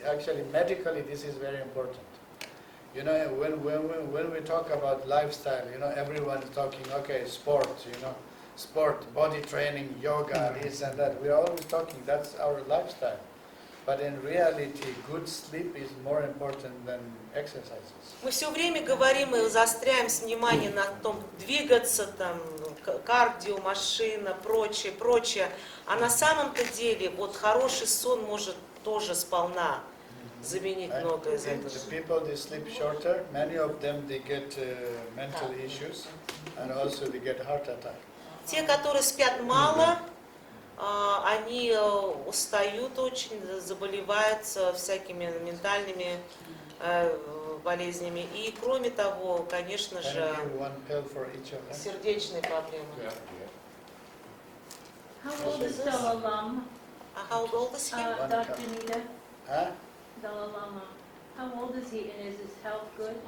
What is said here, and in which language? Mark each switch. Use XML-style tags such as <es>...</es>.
<en>Actually, medically, this is very important. When we talk about lifestyle, everyone is talking, okay, sport, sport, body training, yoga, this and that. We're always talking, that's our lifestyle. But in reality, good sleep is more important than exercises.</en> <ru>Мы все время говорим и заостряем внимание на том, двигаться, там, кардио, машина, прочее, прочее. А на самом-то деле, вот хороший сон может тоже сполна заменить</ru> <en>Right?</en> <ru>многое из этого.</ru> <en>The people they sleep shorter, many of them they get mental issues, and also they get heart attack.</en> <ru>Те, которые спят мало, они устают очень, заболевают всякими ментальными болезнями. И кроме того, конечно</ru> <en>Can</en> <ru>же,</ru> <en>I give one pill for each of them?</en> <ru>сердечные проблемы.</ru> <en>How old is Dalai Lama? How old is he? Dr. Nida, Huh? Dalai Lama. How old is he and is his health good?</en>